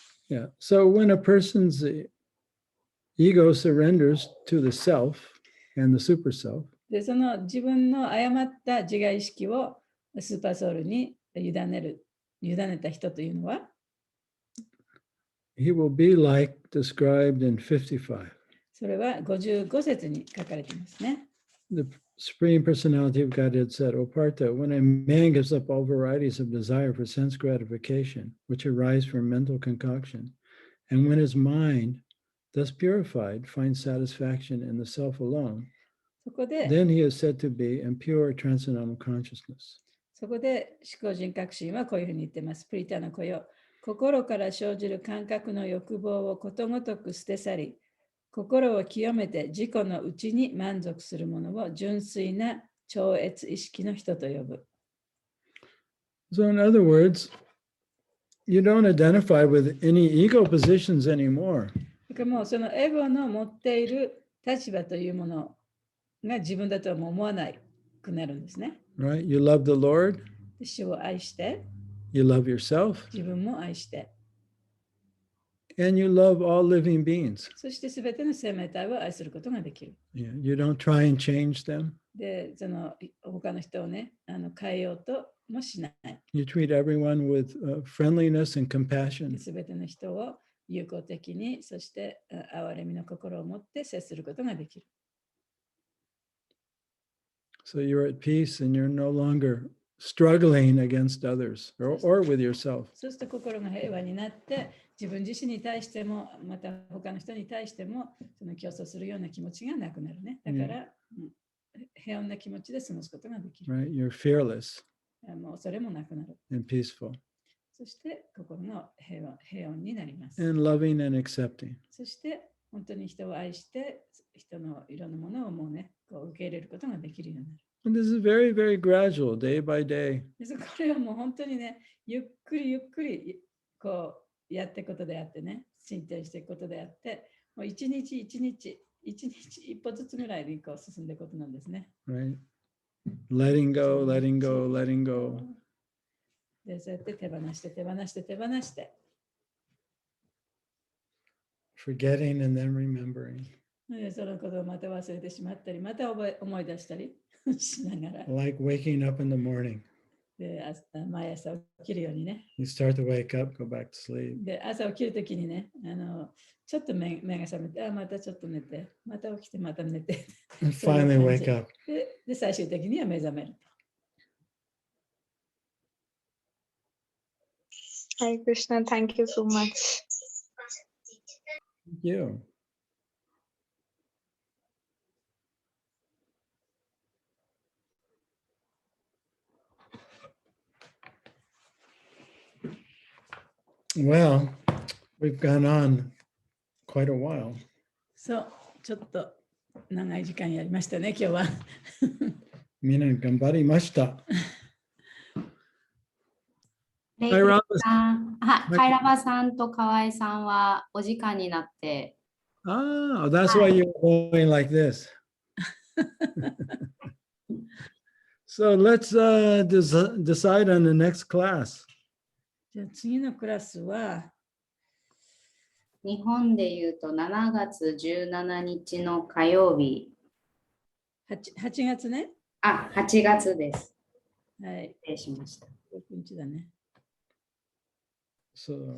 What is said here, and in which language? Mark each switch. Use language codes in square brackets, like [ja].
[en] Yeah. So when a person's ego surrenders to the self and the super self, [ja] でその自分の誤った自我意識をスーパーソウルに委ねた人というのは、 [en] he will be like described in 55. [ja] それは55節に書かれていますね。 [en] The Supreme Personality of Godhead said, O Partha, when a man gives up all varieties of desire for sense gratification, which arise from mental concoction, and when his mind, thus purified, finds satisfaction in the self alone, [ja] そこで、 [en] then he is said to be in pure transcendental consciousness. [ja] そこで思考人格心はこういうふうに言ってます。プリタの子よ。心から生じる感覚の欲望をことごとく捨て去り、心を清めて自己のうちに満足するものを純粋な超越意識の人と呼ぶ。 [en] So, in other words, you don't identify with any ego positions anymore. [ja] だからもうそのエゴの持っている立場というものが自分だとはもう思わなくなるんですね。 [en] Right? You love the Lord, [ja] 主を愛して、 [en] you love yourself, [ja] 自分も愛して、 [en] and you love all living beings. [ja] そしてすべての生命体を愛することができる。 [en] Yeah, you don't try and change them. [ja] で、その他の人をね、変えようともしない。 [en] You treat everyone with friendliness and compassion. [ja] すべての人を友好的に、そして憐れみの心を持って接することができる。 [en] So you're at peace and you're no longer struggling against others or with yourself. [ja] そうすると心が平和になって、自分自身に対しても、また他の人に対しても、その競争するような気持ちがなくなるね。だから、平穏な気持ちで過ごすことができる。 [en] Right? You're fearless [ja] もうそれもなくなる。 [en] and peaceful [ja] そして心の平穏になります。 [en] and loving and accepting. [ja] そして本当に人を愛して、人のいろんなものをもうね、こう受け入れることができるようになる。 [en] And this is very, very gradual, day by day. [ja] これはもう本当にね、ゆっくりゆっくりこうやっていくことであってね、進展していくことであって、もう一日一歩ずつぐらいでこう進んでいくことなんですね。 [en] Right? Letting go, letting go, letting go. [ja] で、そうやって手放して手放して手放して。 [en] Forgetting and then remembering. [ja] でそのことをまた忘れてしまったり、また思い出したりしながら。 [en] Like waking up in the morning. [ja] で、毎朝起きるようにね。 [en] You start to wake up, go back to sleep. [ja] で、朝起きるときにね、ちょっと目が覚めて、またちょっと寝て、また起きて、また寝て。 [en] And finally wake up. [ja] で、最終的には目覚める。 [en] Hare Krishna, thank you so much. Thank you. Well, we've gone on quite a while. [ja] そう、ちょっと長い時間やりましたね、今日は。みんな頑張りました。カイラバさんと河合さんはお時間になって。 [en] Ah, that's why you're going like this. So let's decide on the next class. [ja] じゃあ次のクラスは日本でいうと7月17日の火曜日。 8月ね。 8月です。はい。失礼しました。 6日だね。 [en] So,